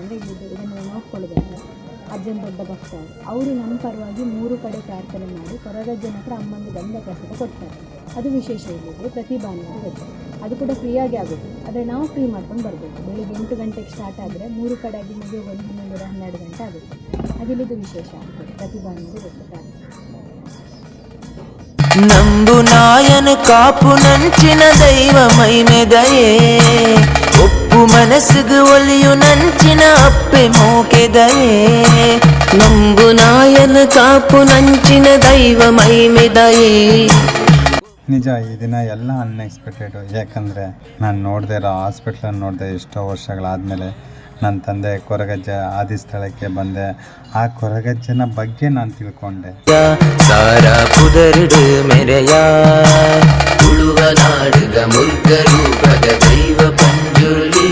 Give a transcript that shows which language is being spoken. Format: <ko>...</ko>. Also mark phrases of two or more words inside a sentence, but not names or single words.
<kn>ಅಂದರೆ ಇದನ್ನು ನೋಡ್ಕೊಳ್ಳೋದಂದ್ರೆ ಅಜ್ಜನ ದೊಡ್ಡ ಭಕ್ತ ಅವರು ನಮ್ಮ ಪರವಾಗಿ 3 ಕಡೆ ಪ್ರಾರ್ಥನೆ ಮಾಡಿ ಕೊರಗಜ್ಜನ ಹತ್ರ ಅಮ್ಮಂದು ಗಂಧ ಪ್ರಸಾದ ಕೊಡ್ತಾರೆ. ಅದು ವಿಶೇಷ ಇಲ್ಲಿದೆ. ಪ್ರತಿ ಭಾನುವಾರ ಇರುತ್ತೆ. ಅದು ಕೂಡ ಫ್ರೀಯಾಗಿ ಆಗುತ್ತೆ. ಆದರೆ ನಾವು ಫ್ರೀ ಮಾಡ್ಕೊಂಡು ಬರಬೇಕು. ಬೆಳಿಗ್ಗೆ 8 ಗಂಟೆಗೆ ಸ್ಟಾರ್ಟ್ ಆದರೆ 3 ಕಡೆ ಆಗಿ ಮದುವೆ 11-12 ಗಂಟೆ ಆಗುತ್ತೆ. ಅದಿಲ್ಲಿದು ವಿಶೇಷ ಆಗ್ತದೆ. ಪ್ರತಿ ಭಾನುವಾರ ಇರುತ್ತೆ ಪ್ರಾರ್ಥನೆ.</kn> <tcy>ನಂಬು ನಾಯನ ಕಾಪು ನಂಚಿನ ದೈವ ಮೈಮೆ ದಯೆ ಒಪ್ಪು ಮನಸ್ಸಿಗೆ ಒಲಿಯು ನಂಚಿನ ಅಪ್ಪೆ ಮೋಕೆ ದಯೆ ನಂಬು ನಾಯನ ಕಾಪು ನಂಚಿನ ದೈವ ಮೈಮೆ ದಯೆ.</tcy> <kn>ನಿಜ ಈ ದಿನ ಎಲ್ಲ ಅನ್ಎಕ್ಸ್ಪೆಕ್ಟೆಡು. ಯಾಕಂದರೆ ನಾನು ನೋಡದೆ ಇರೋ ಹಾಸ್ಪಿಟ್ಲನ್ನು ನೋಡಿದೆ ಎಷ್ಟೋ ವರ್ಷಗಳಾದಮೇಲೆ. ನನ್ನ ತಂದೆ ಕೊರಗಜ್ಜ ಆದಿ ಸ್ಥಳಕ್ಕೆ ಬಂದೆ. ಆ ಕೊರಗಜ್ಜನ ಬಗ್ಗೆ ನಾನು ತಿಳ್ಕೊಂಡೆ.</kn> <tcy>ಸಾರ ಪುದರ್ಡು ಮೆರೆಯ ಉಳುವ ನಾಡುಗ ಮುಗ್ಗರೂಪದ ದೈವ ಪಂಜುರ್ಲಿ.</tcy>